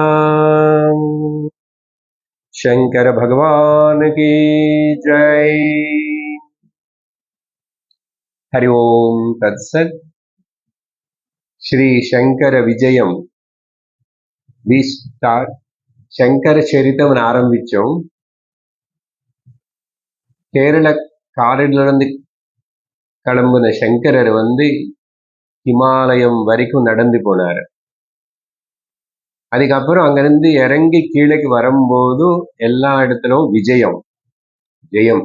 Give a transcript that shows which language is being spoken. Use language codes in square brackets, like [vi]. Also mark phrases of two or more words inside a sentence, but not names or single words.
[hi] शंकर भगवान की जय। [sa] हरि ओम तत्सत्। [ta] श्री शंकर विजयम [en] we start [ta] शंकर चरितम ஆரம்பிச்சோம். கேரள காரிலிருந்து கிளம்பின சங்கரர் ஹிமாலயம் வரைக்கும் நடந்து போனார். அதுக்கப்புறம் அங்கிருந்து இறங்கி கீழேக்கு வரும்போது எல்லா இடத்திலும் விஜயம் ஜெயம்.